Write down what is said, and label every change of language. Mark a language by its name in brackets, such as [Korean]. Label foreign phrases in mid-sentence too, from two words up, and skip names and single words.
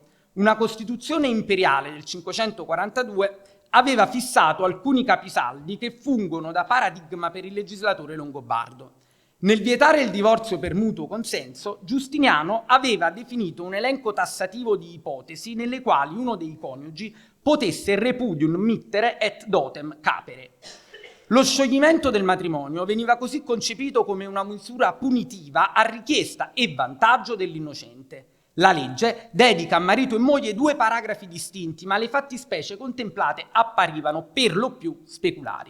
[Italian] Una Costituzione imperiale del 542 aveva fissato alcuni capisaldi che fungono da paradigma per il legislatore longobardo. Nel vietare il divorzio per mutuo consenso, Giustiniano aveva definito un elenco tassativo di ipotesi nelle quali uno dei coniugi potesse [Latin] repudium mittere et dotem capere. [Italian] Lo scioglimento del matrimonio veniva così concepito come una misura punitiva a richiesta e vantaggio dell'innocente. La legge dedica a marito e moglie 2 paragrafi distinti, ma le fattispecie contemplate apparivano per lo più speculari.